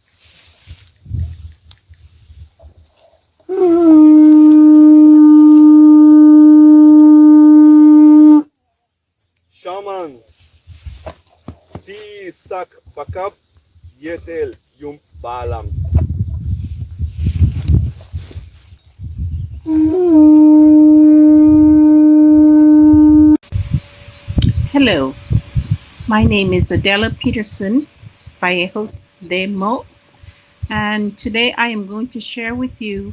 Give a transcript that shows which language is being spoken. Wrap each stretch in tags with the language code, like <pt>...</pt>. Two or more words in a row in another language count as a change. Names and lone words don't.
<yua>Shaman, si sak bakam, yetel yum balam.</yua> <en>Hello, my name is Adela Peterson Vallejos de Mo, and today I am going to share with you</en>